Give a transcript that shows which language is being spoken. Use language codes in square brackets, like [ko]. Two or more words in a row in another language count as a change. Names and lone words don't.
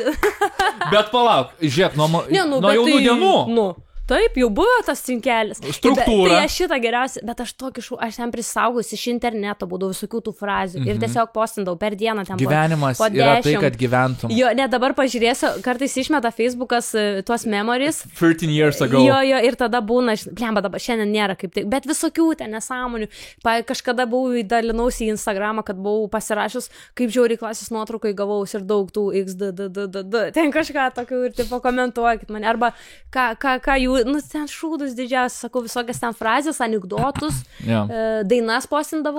[lt] Bet palauk, žiūrėk, nuo jaunų dienų. Taip, jau buvo tas cinkelis. Struktūra. Tai aš šitą geriausiai, bet aš ten prisaugus iš interneto būdavau visokių tų frazių ir tiesiog postindavau per dieną ten. Gyvenimas yra tai, kad gyventum. Jo, ne, dabar pažiūrėsiu, kartais išmeta Facebookas tuos memories. [en] 13 years ago. [lt] Jo, ir tada būna, blemba, dabar šiandien nėra kaip tai, bet visokių ten nesąmonių. Kažkada buvau dalinausi į Instagramą, kad buvau pasirašius, kaip žiauriai klasės nuotraukai gavaus ir daug tų XDDDD. Ten kažką tokių ir taip pakomentuokit mane. Arba ką jų ten šūdus didžiausias, sakau, visokias ten frazės, anekdotus, dainas postindavau.